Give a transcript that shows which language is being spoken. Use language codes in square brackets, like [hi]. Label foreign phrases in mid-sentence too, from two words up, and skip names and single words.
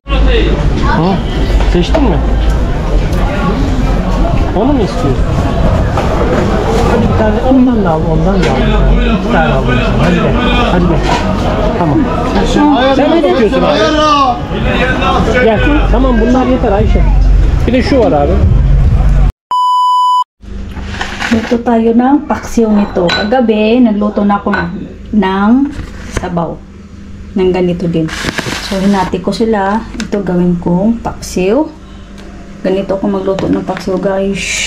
[tr] Ha, seçtin mi? Onu mu istiyorsun? Hadi bir tane ondan da al, ondan da al. Bir tane al. Hadi gel. Hadi gel. Tamam. Sen ne istiyorsun abi? Gel. Tamam bunlar yeter Ayşe. Bir de şu var abi. [tl] Luto tayo ng paksiw nito. Kagabi, nagluto na ako ng sabaw. Ng ganito din. So, hinati ko sila. Ito gawin kong paksiw. Ganito ako magluto ng paksiw, guys.